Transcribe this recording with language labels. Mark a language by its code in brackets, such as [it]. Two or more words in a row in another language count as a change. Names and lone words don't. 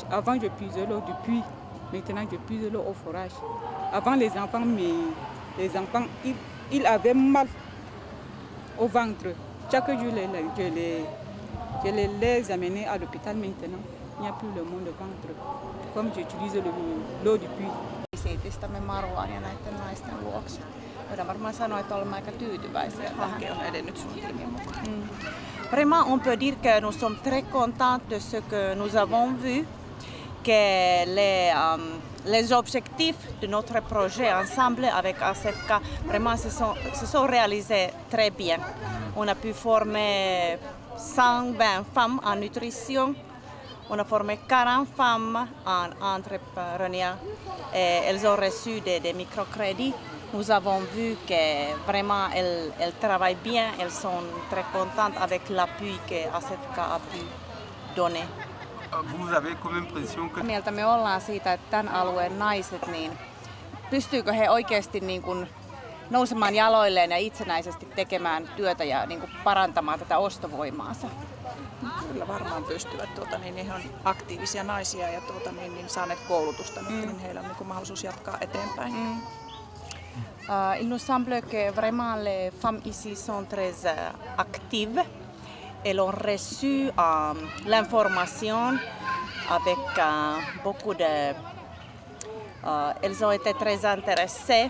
[fr] Avant, je puisais l'eau du puits. Maintenant, je puise l'eau au forage. Avant, les enfants, ils avaient mal au ventre. Chaque jour, je les amenais à l'hôpital. Maintenant, il n'y a plus le mot de ventre. Comme j'utilise l'eau du puits. [fi] Esitistämme Marwaan ja näiden naisten vuoksi. Voidaan varmaan sanoa, että olemme aika tyytyväisiä. Hanke on edennyt suunnitelmien mukaan. [fr] Vraiment, on peut dire que nous sommes très contents de ce que nous avons vu, que les objectifs de notre projet ensemble avec ASEFCA vraiment se sont réalisés très bien. On a pu former 120 femmes en nutrition. On a formé 40 femmes en entrepreneuriat et elles ont reçu des microcrédits. Nous avons vu que vraiment elles travaillent bien, elles sont très contentes avec l'appui que ASEFCA a pu donner. Vous avez comme impression que... [fi] Mieltä me ollaan siitä, että tämän alueen naiset, niin pystyykö he oikeasti niin kuin nousemaan jaloilleen ja itsenäisesti tekemään työtä ja niin kuin parantamaan tätä ostovoimaansa? Kyllä varmaan pystyvät. He on aktiivisia naisia ja saaneet koulutusta, niin heillä on niin kuin mahdollisuus jatkaa eteenpäin. [fr] Il nous semble que vraiment les femmes ici sont très actives. Elles ont reçu l'information avec beaucoup de... elles ont été très intéressées.